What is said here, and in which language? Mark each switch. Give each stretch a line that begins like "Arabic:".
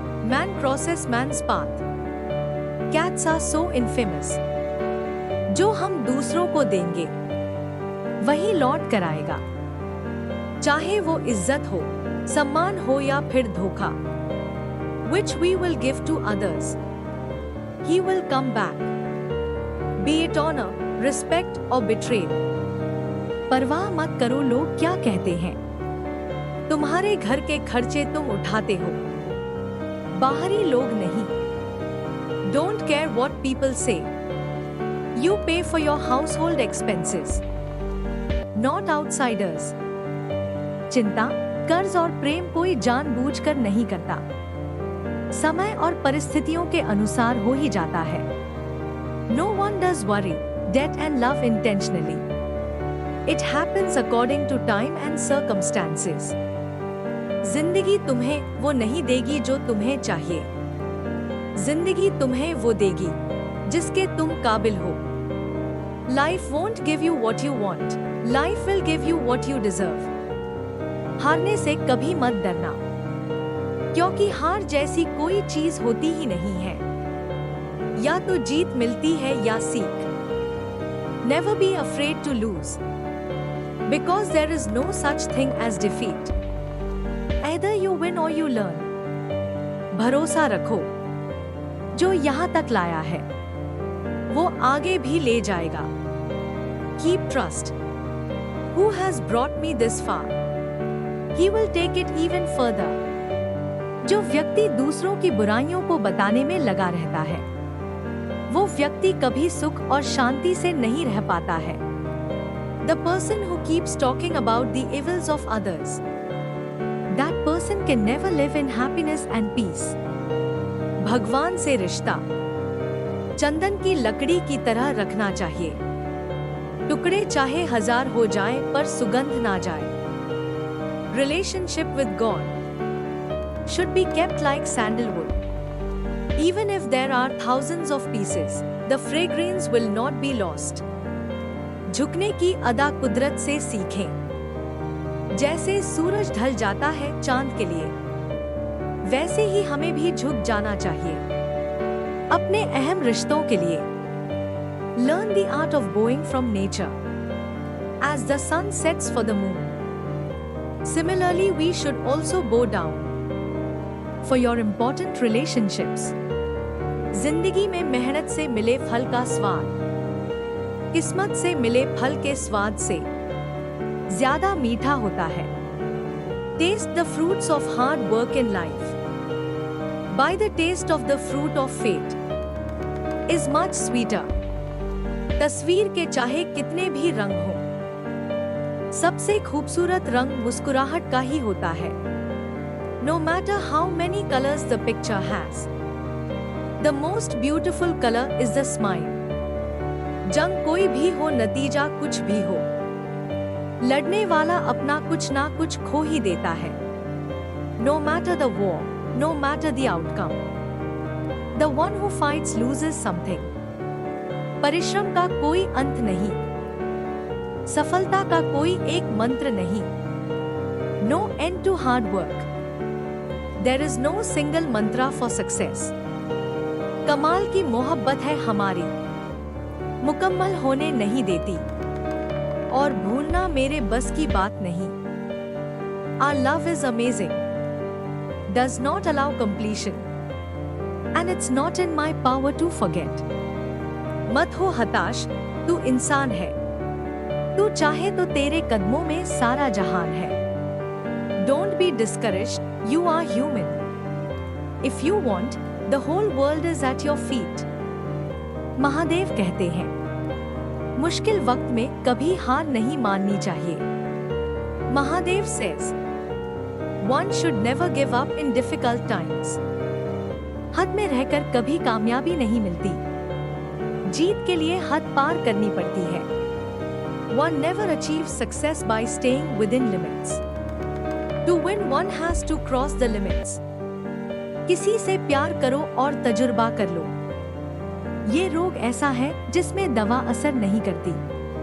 English: Man crosses man's path, cats are so infamous.
Hindi: जो हम दूसरों को देंगे वही लौट कर आएगा, चाहे वो इज्जत हो, सम्मान हो या फिर धोखा।
English: Which we will give to others, he will come back, be it honor, respect or betrayal.
Hindi: परवाह मत करो लोग क्या कहते हैं, तुम्हारे घर के खर्चे तुम उठाते हो, बाहरी लोग नहीं।
English: Don't care what people say, you pay for your household expenses, not outsiders.
Hindi: चिंता, कर्ज और प्रेम कोई जानबूझकर नहीं करता, समय और परिस्थितियों के अनुसार हो ही जाता है।
English: No one does worry, debt and love intentionally. It happens according to time and circumstances.
Hindi: जिंदगी तुम्हें वो नहीं देगी जो तुम्हें चाहिए, जिंदगी तुम्हें वो देगी जिसके तुम काबिल हो।
English: Life won't give you what you want, life will give you what you deserve.
Hindi: हारने से कभी मत डरना, क्योंकि हार जैसी कोई चीज होती ही नहीं है। या तो जीत मिलती है या सीख।
English: Never be afraid to lose, because there is no such thing as defeat. Either you win or you learn.
Hindi: भरोसा रखो, जो यहाँ तक लाया है वो आगे भी ले जाएगा।
English: Keep trust. Who has brought me this far? He will take it even further.
Hindi: जो व्यक्ति दूसरों की बुराइयों को बताने में लगा रहता है, वो व्यक्ति कभी सुख और शांति से नहीं रह पाता है।
English: The person who keeps talking about the evils of others, that person can never live in happiness and peace.
Hindi: भगवान से रिश्ता चंदन की लकड़ी की तरह रखना चाहिए, टुकड़े चाहे 1000 हो जाएं पर सुगंध ना जाए।
English: Relationship with God should be kept like sandalwood. Even if there are thousands of pieces, the fragrance will not be lost.
Hindi: झुकने की अदा कुदरत से सीखें। जैसे सूरज ढल जाता है चांद के लिए, वैसे ही हमें भी झुक जाना चाहिए अपने अहम रिश्तों के लिए।
English: Learn the art of bowing from nature as the sun sets for the moon. Similarly, we should also bow down for your important relationships.
Hindi: जिंदगी में मेहनत से मिले फल का स्वाद, किस्मत से मिले फल के स्वाद से ज्यादा मीठा होता है।
English: Taste the fruits of hard work in life. By the taste of the fruit of fate is much sweeter.
Hindi: तस्वीर के चाहे कितने भी रंग हो, सबसे खूबसूरत रंग मुस्कुराहट का ही होता है।
English: No matter how many colors the picture has, the most beautiful color is the smile.
Hindi: जंग कोई भी हो, नतीजा कुछ भी हो, लड़ने वाला अपना कुछ ना कुछ खो ही देता है।
English: No matter the war, no matter the outcome, the one who fights loses something.
Hindi: परिश्रम का कोई अंत नहीं, सफलता का कोई एक मंत्र नहीं।
English: No end to hard work. There is no single mantra for success.
Hindi: कमाल की मोहब्बत है हमारी, मुकम्मल होने नहीं देती, और भूलना मेरे बस की बात नहीं।
English: Our love is amazing, does not allow completion, and it's not in my power to forget.
Hindi: मत हो हताश, तू इंसान है, तू चाहे तो तेरे कदमों में सारा जहान है।
English: Don't be discouraged, you are human. If you want, the whole world is at your feet.
Hindi: Mahadev कहते हैं, मुश्किल वक्त में कभी हार नहीं माननी चाहिए।
English: Mahadev says, one should never give up in difficult times.
Hindi: हद में रहकर कभी कामयाबी नहीं मिलती, जीत के लिए हद पार करनी पड़ती है।
English: One never achieves success by staying within limits. To win, one has to cross the limits.
Hindi: किसी से प्यार करो और तजुर्बा कर लो, ये रोग ऐसा है जिसमें दवा असर नहीं करती।